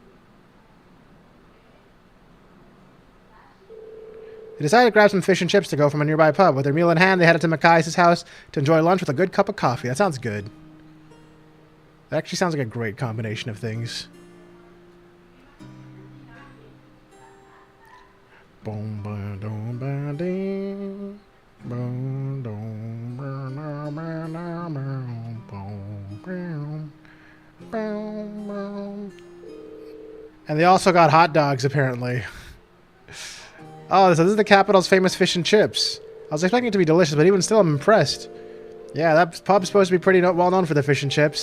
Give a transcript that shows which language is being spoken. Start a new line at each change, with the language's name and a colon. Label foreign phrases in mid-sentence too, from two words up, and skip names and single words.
English: They decided to grab some fish and chips to go from a nearby pub. With their meal in hand, they headed to Mackay's house to enjoy lunch with a good cup of coffee. That sounds good. That actually sounds like a great combination of things. Boom, ba, dum, ba, ding. Boom, dum, ba, na, ba, na, boom, boom, boom, boom. And they also got hot dogs, apparently. Oh, so this is the capital's famous fish and chips. I was expecting it to be delicious, but even still, I'm impressed. Yeah, that pub's supposed to be pretty well known for the fish and chips.